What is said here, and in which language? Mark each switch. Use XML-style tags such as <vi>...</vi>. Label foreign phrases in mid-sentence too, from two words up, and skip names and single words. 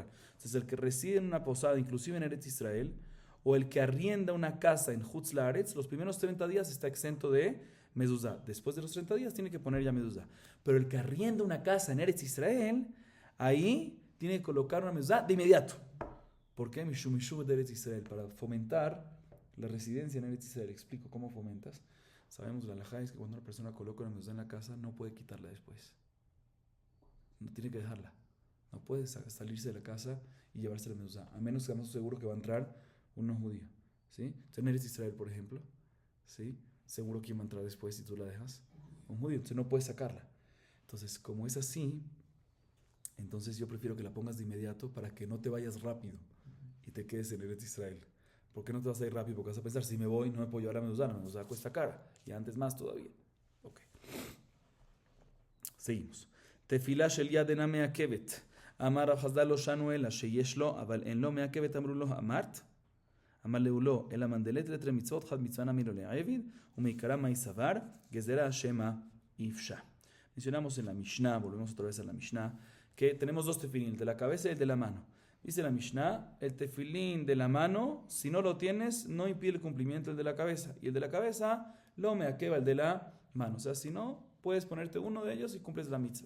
<es>Entonces, el que reside en una posada, inclusive en Eretz Israel, o el que arrienda una casa en Chutz Laaretz, los primeros 30 días está exento de mezuzá. Después de los 30 días tiene que poner ya mezuzá. Pero el que arrienda una casa en Eretz Israel, ahí tiene que colocar una mezuzá de inmediato. ¿Por qué?</es> <he>משום יישוב</he> <es>de Eretz Israel, para fomentar la residencia en Eretz Israel. Explico cómo fomentas. Sabemos, la halajá es que cuando una persona coloca una mezuzá en la casa, no puede quitarla después. No tiene que dejarla. No puede salirse de la casa y llevarse la mezuzá, a menos que estamos seguros que va a entrar un no judío. ¿Sí? Entonces, en Eretz Israel, por ejemplo, ¿sí? Seguro que va a entrar después si tú la dejas. Un judío, entonces no puedes sacarla. Entonces, como es así, entonces yo prefiero que la pongas de inmediato para que no te vayas rápido y te quedes en Eretz Israel. ¿Por qué no te vas a ir rápido? Porque vas a pensar, si me voy, no me puedo llevar la mezuzá cuesta cara. Y antes más todavía. Ok. Seguimos.</es> <he>תפילה של יד אינה מעכבת. אמר רב חסדא לא שנו אלא שיש לו, אבל אין לו מעכבת. אמרו לו, אמרת? אמר לו לא, אלא מנדלת לתרי מצוות, חד מצווה נמי לו לעבד, ומעיקרא מאי סבר, גזירה שמא יפשע.</he> <es>Mencionamos en la Mishnah, volvemos otra vez a la Mishnah, que tenemos 2 tefilín, el de la cabeza y el de la mano. Dice la Mishnah, el tefilín de la mano, si no lo tienes, no impide el cumplimiento del de la cabeza. Y el de la cabeza, lo meakeva el de la mano. O sea, si no, puedes ponerte uno de ellos y cumples la mitzvah.</es>